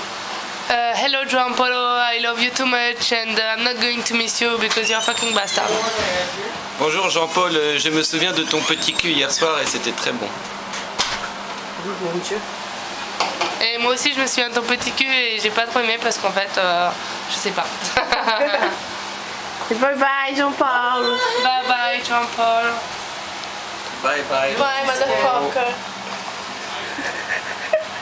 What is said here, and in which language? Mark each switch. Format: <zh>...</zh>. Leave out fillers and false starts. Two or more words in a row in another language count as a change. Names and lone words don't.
<en>Hello João Paulo, I love you too much and I'm not going to miss you because you're a fucking bastard.</en> <fr>Bonjour Jean-Paul, je me souviens de ton petit cul hier soir et c'était très bon. Mon Dieu. Et moi aussi je me souviens de ton petit cul et j'ai pas trop aimé parce qu'en fait, je sais pas.</fr> <en>Bye bye, João Paulo. Bye bye João Paulo. Bye bye. Bye, motherfucker.</en>